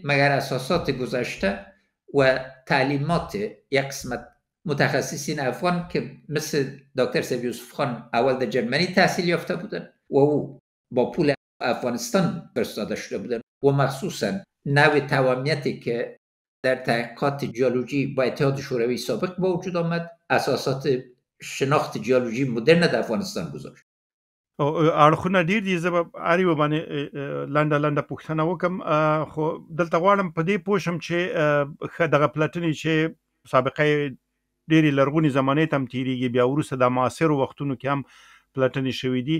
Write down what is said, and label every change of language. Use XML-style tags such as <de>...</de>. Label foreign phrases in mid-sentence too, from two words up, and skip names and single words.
<fa>مگر اساسات گذشته و تعلیمات یک قسمت متخصصین افغان که مثل دکتر سیف یوسف خان اول در جرمنی تحصیل یافته بودن و او با پول افغانستان فرستاده شده بودن و مخصوصا نوع توامنیتی که در تحقیقات جیولوژی با اتحاد شوروی سابق با وجود آمد اساسات شناخت جیولوژی مدرن در افغانستان گذاشت.</fa> <ps>اړخونه ډیر دي. زه به هر یو باندې لنډه پوښتنه وکم، خو دلته غواړم په دې پوه شم چې ښه دغه پلټنې چې سابقه ډېرې لرغونې زمانې ته هم تېرېږي، بیا وروسته د معاصرو وختونو کې هم پلټنې شوي دي.</ps>